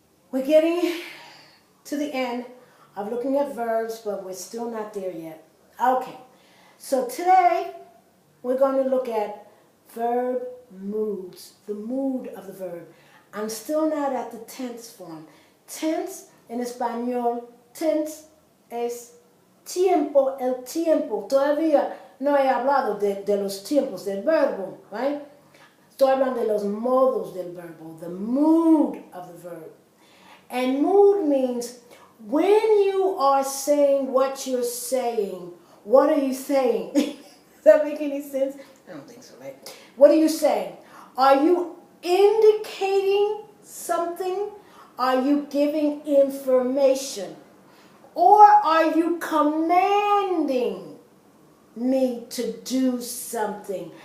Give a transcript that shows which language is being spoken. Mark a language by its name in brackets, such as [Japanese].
[English] We're getting to the end of looking at verbs, but we're still not there yet. Okay, so today we're going to look at verb moods, the mood of the verb. I'm still not at the tense form. [Spanish] Tense en español, tense es tiempo, el tiempo. Todavía no he hablado de los tiempos del verbo, right? Estoy hablando de los modos del verbo, [English] the mood of the verb. And mood means when you are saying what you're saying, what are you saying? Does that make any sense? I don't think so, right? What are you saying? Are you indicating something? Are you giving information? Or are you commanding me to do something?